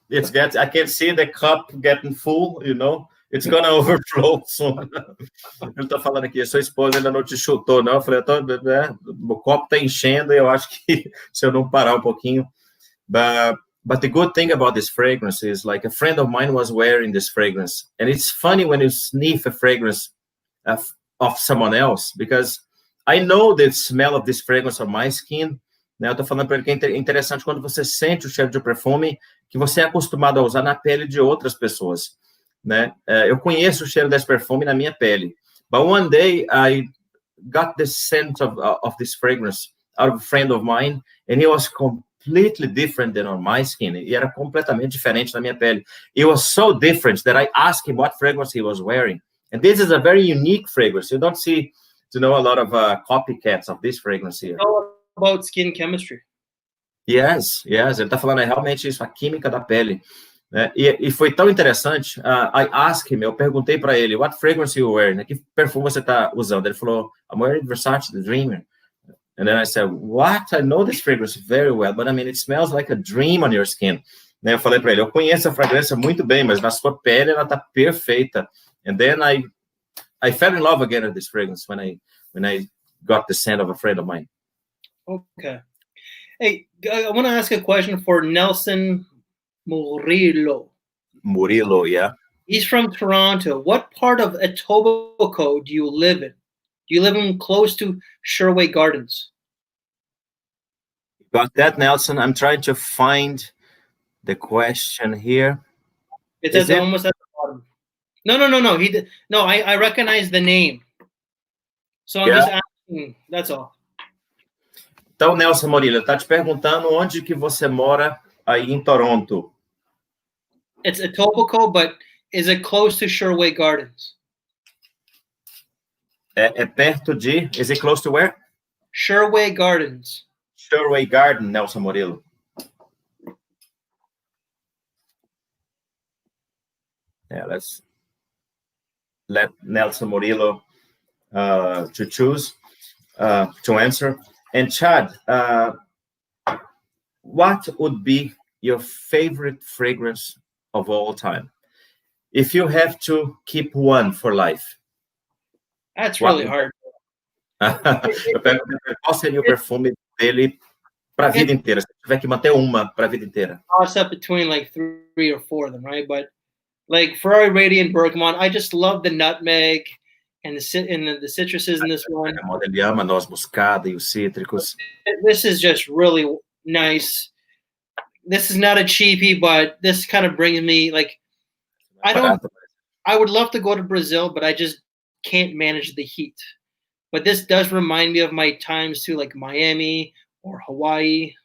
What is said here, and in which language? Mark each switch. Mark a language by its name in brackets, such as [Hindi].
[English] I can see the cup getting full, you know. It's gonna overflow soon. [Portuguese] Ele tá falando aqui, sua esposa ainda não te chutou, não? Eu falei, o copo tá enchendo e eu acho que se eu não parar um pouquinho. [English] But the good thing about this fragrance is, like, a friend of mine was wearing this fragrance. And it's funny when you sniff a fragrance of someone else, because I know the smell of this fragrance on my skin. [Portuguese] Né? Eu tô falando para ele que é interessante quando você sente o cheiro de perfume que você é acostumado a usar na pele de outras pessoas. Né? Eu conheço o cheiro desse perfume na minha pele. [English] But one day I got the scent of this fragrance out of a friend of mine, and it was completely different than on my skin. [Portuguese] E era completamente diferente na minha pele. [English] It was so different that I asked him what fragrance he was wearing. And this is a very unique fragrance. You don't see, a lot of copycats of this fragrance here. It's all about skin chemistry. Yes. [Portuguese] Ele tá falando realmente isso, a química da pele. E foi tão interessante. [English] I asked him, [Portuguese] eu perguntei para ele, [English] what fragrance you wearing? [Portuguese] Que perfume você tá usando? Ele falou, [English] I'm wearing Versace, the Dreamer. And then I said, what? I know this fragrance very well, but I mean, it smells like a dream on your skin. [Portuguese] Eu falei para ele, eu conheço a fragrância muito bem, mas na sua pele ela tá perfeita. [English] And then I fell in love again with this fragrance when I got the scent of a friend of mine. Okay. Hey, I want to ask a question for Nelson Murillo, yeah. He's from Toronto. What part of Etobicoke do you live in? Do you live in close to Sherway Gardens? Got that, Nelson? I'm trying to find the question here. It's almost at the bottom. No. I recognize the name. So I'm just asking. That's all. [Portuguese] Então, Nelson Murillo, está te perguntando onde que você mora aí em Toronto. [English] It's Etobicoke, but is it close to Sherway Gardens? [Portuguese] É perto de... [English] Is it close to where? Sherway Gardens. Sherway Garden, Nelson Murillo. Yeah, let's let Nelson Murillo to choose, to answer. And Chad, what would be your favorite fragrance of all time? If you have to keep one for life. That's really hard. [Portuguese] Eu pergunto qual seria o perfume dele para a vida inteira, se tiver que manter uma para a vida inteira. [English] Toss up between like 3 or 4 of them, right? But like Ferrari Radiant Bergamot, I just love the nutmeg and the citruses in this one. [Portuguese] Ele ama noz moscada e os cítricos. [English] This is just really nice. This is not a cheapie, but this kind of brings me like I would love to go to Brazil, but I just can't manage the heat. But this does remind me of my times to like Miami or Hawaii.